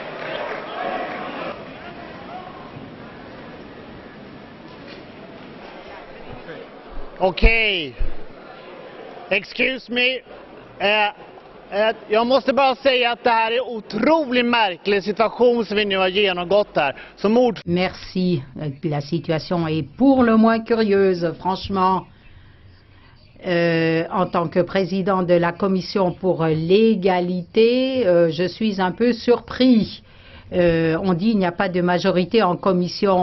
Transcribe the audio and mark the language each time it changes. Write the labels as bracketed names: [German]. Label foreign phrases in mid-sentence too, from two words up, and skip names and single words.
[Swedish] Okej. [English] Excuse me. [Swedish] Jag måste bara säga att det här är en otroligt märklig situation som vi nu har genomgått här. Som [French] Merci. La situation est pour le moins curieuse, franchement. En tant que président de la commission pour l'égalité, je suis un peu surpris. On dit qu'il n'y a pas de majorité en commission.